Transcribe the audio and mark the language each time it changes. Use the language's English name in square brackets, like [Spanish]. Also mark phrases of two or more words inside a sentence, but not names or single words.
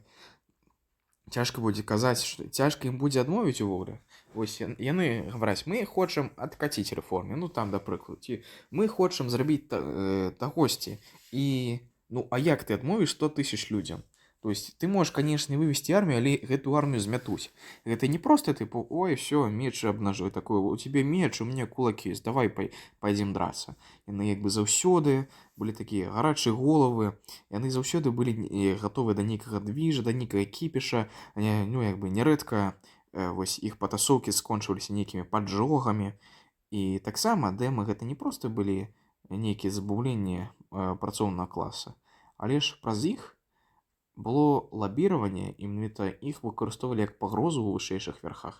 [Belarusian] Цяжка будзе казаць, што цяжка ім будзе адмовіць увогуле. Вось яны гавораць, мы хочам адкаціць рэформы, ну там, да прыкладу, ці мы хочам зрабіць тагосьці. І, ну, а як ты адмовіш 100 000 людзям? То есть ты можаш, канешне, вывесці армію, але гэту армію змятуць. Гэта не проста, тыпу, [Russian] ой, все, меч абнажуй, такое, у тебе меч, у меня кулак есть, давай пойдзем драться. [Belarusian] Яны заўсёды былі такія гарачыя головы, яны заўсёды былі гатовы да нейкага двіжа, да нейкага кіпіша, ну, нярэдка вось іх патасоўкі скончваліся нейкімі паджогамі. І таксама дэмы гэта не проста былі нейкія забаўленні працоўнага класа, але ж праз іх было лабіраванне, і менавіта іх выкарыстоўвалі як пагрозу ў вышэйшых верхах.